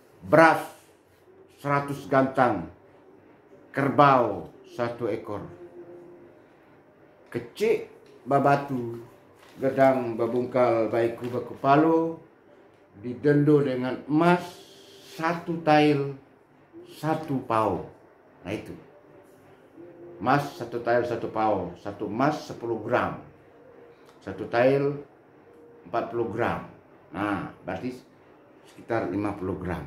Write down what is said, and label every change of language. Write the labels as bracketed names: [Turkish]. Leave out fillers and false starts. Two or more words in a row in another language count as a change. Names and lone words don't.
[Indonesian] beras 100 gantang, kerbau 1 ekor, [Minangkabau] kecik babatu, gedang babungkal baiku baku palo, didendo dengan emas 1 tail 1 pau. [Indonesian] Nah itu, emas 1 tail 1 pau, 1 emas 10 gram, 1 tail 40 gram. Nah berarti sekitar 50 gram.